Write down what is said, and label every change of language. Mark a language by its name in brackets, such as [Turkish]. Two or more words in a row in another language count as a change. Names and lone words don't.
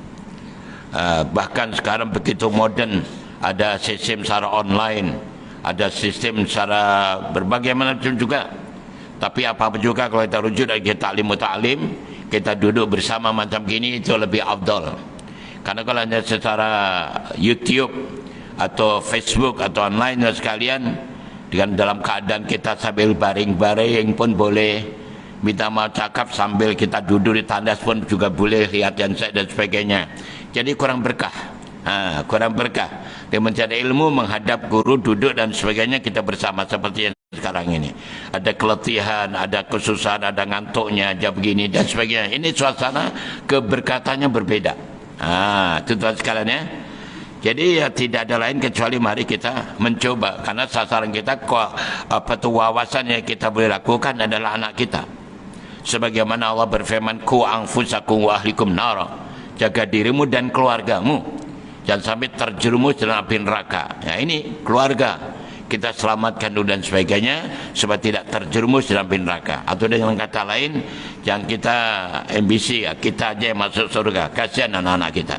[Malay] Bahkan sekarang begitu modern, ada sistem secara online, ada sistem secara berbagai macam juga. Tapi apa-apa juga kalau kita rujuk dari ta'lim, kita duduk bersama macam gini, itu lebih afdal. Karena kalau hanya secara YouTube atau Facebook atau online sekalian, dengan dalam keadaan kita sambil baring-baring pun boleh, minta maaf cakap sambil kita duduk di tandas pun juga boleh, lihat handset dan sebagainya. Jadi kurang berkah. Kurang berkah. Dia mencari ilmu, menghadap guru, duduk dan sebagainya, kita bersama seperti yang sekarang ini. Ada keletihan, ada kesusahan, ada ngantuknya, aja begini dan sebagainya. Ini suasana keberkatannya berbeda. Itu tuan sekalian ya. Jadi ya tidak ada lain kecuali mari kita mencoba, karena sasaran kita wawasan yang kita boleh lakukan adalah anak kita. Sebagaimana Allah berfirman, [Arabic] قوا أنفسكم وأهليكم نارا, [Malay] jaga dirimu dan keluargamu jangan sampai terjerumus dalam api neraka. Ya, ini keluarga kita selamatkan dulu dan sebagainya supaya tidak terjerumus dalam api neraka. Atau dengan kata lain, jangan kita ambisi ya, kita aja yang masuk surga, kasihan anak-anak kita.